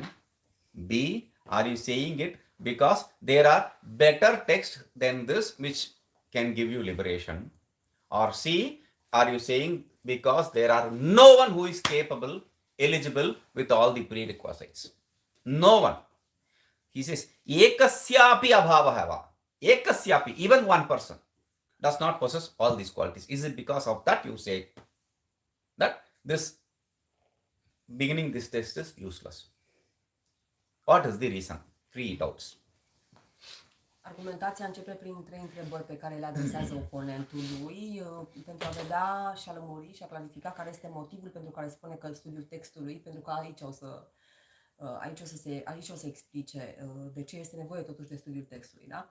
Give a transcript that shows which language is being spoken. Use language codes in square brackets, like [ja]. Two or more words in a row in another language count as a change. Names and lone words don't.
[en] B, are you saying it because there are better texts than this which can give you liberation? Or C, are you saying because there are no one who is capable, eligible with all the prerequisites? No one. He says, [sa] ekasyapi abhavaha va. Ekasyapi, [en] even one person does not possess all these qualities. Is it because of that you say that this beginning this text is useless? What is the reason? 3 doubts. [ro] Argumentația începe prin 3 întrebări pe care le adresează oponentului pentru a vedea și a lămuri și a clarifica care este motivul pentru care spune că studiul textului, pentru că aici o să explice de ce este nevoie totuși de studiul textului, da?